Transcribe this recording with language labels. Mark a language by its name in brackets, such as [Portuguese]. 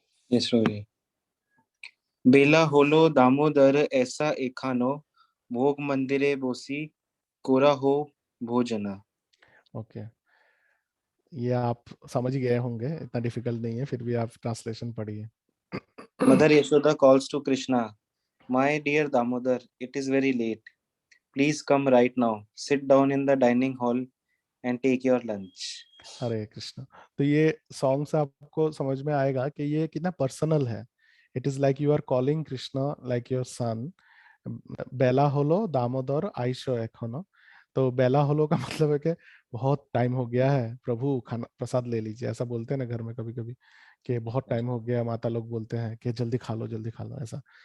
[English] Yes, Roji. [Bangla] बेला होलो दामोदर ऐसा एखानो, भोग मंदिरे बोसी, कोरा हो भोजना। [Hindi] ओके, ये आप समझ गए होंगे, इतना डिफिकल्ट नहीं है, फिर भी आप ट्रांसलेशन पढ़िए। [English] Mother Yashoda calls to Krishna, my dear Damodar, it is very late. Please come right now. Sit down in the dining hall and take your lunch. [Hindi] हरे कृष्ण। तो ये सॉन्ग से आपको समझ में आएगा कि ये कितना पर्सनल है। [English] It is like you are calling Krishna like your son. [Bangla] Bela hollow Damodar ISEER एखोनो। [Hindi] तो बेला होलो का मतलब है कि बहुत टाइम हो गया है प्रभु, खाना प्रसाद ले लीजिए, ऐसा बोलते हैं ना घर में कभी कभी कि बहुत टाइम हो गया, माता लोग बोलते हैं कि जल्दी खा लो जल्दी खा लो, ऐसा।